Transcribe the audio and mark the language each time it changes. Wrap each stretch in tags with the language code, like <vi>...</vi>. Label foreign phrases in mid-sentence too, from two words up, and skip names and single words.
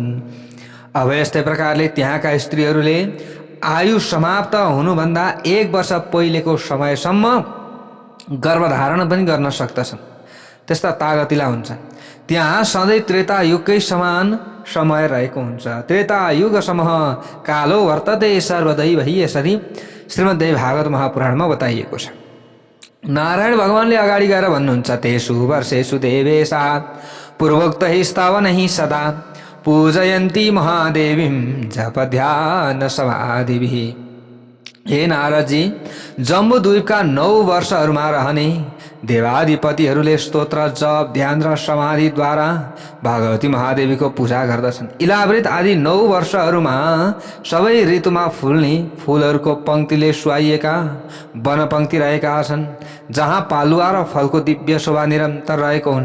<ne>अब यस्तै प्रकारले त्यहाँका स्त्रीहरूले आयु समाप्त हुनुभन्दा 1 वर्ष पहिलेको समयसम्म गर्भधारण पनि गर्न सक्दछन्। त्यस्ता तागतिला हुन्छ। त्यहाँ सधैँ त्रेता युगकै समान समय रहेको हुन्छ।</ne> <sa>त्रेता युग समूह कालो वर्तते सर्वदैव</sa> <ne>यसरी श्रीमद्देवी भागवत महापुराणमा बताइएको छ। नारायण भगवानले अगाडि गएर भन्नुहुन्छ,</ne> <sa>तेषु वर्षेषु देवेशा पूर्वोक्तैः स्तवनैः सदा पूजयन्ती महादेवीं जप ध्यान समाधिभिः।</sa> <ne>हे नारदजी, जम्बूद्वीपका 9 वर्षहरूमा रहने देवाधिपतिहरूले स्तोत्र जप ध्यान र समाधिद्वारा भगवती महादेवीको पूजा गर्दछन्। इलावृत आदि 9 वर्षहरूमा सबै ऋतुमा फुल्ने फुलहरूको पङ्क्तिले सुहाइएका वनपङ्क्ति रहेका छन्, जहाँ पालुवा र फलको दिव्य शोभा निरन्तर रहेको हुन्छ।</ne>